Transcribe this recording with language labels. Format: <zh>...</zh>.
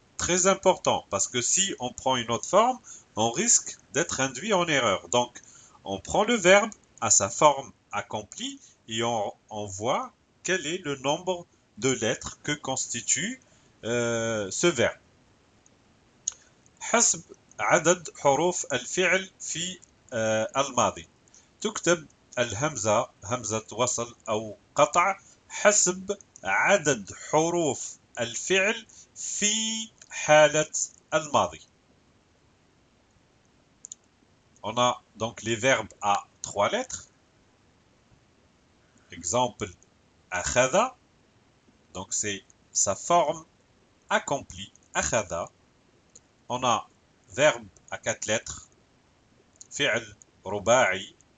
<fr>Très important, parce que si on prend une autre forme, on risque d'être induit en erreur. Donc, on prend le verbe à sa forme accomplie et on voit quel est le nombre de lettres que constitue ce verbe.</fr> <ar>حسب عدد حروف الفعل في الماضي تكتب الهمزة همزة وصل أو قطع حسب عدد حروف الفعل في حالة الماضي.</ar> <fr>On a donc les verbes à 3 lettres. Exemple, أخذ, donc c'est sa forme accomplie, أخذ. On a verbe à 4 lettres, فعل رباعي.</fr>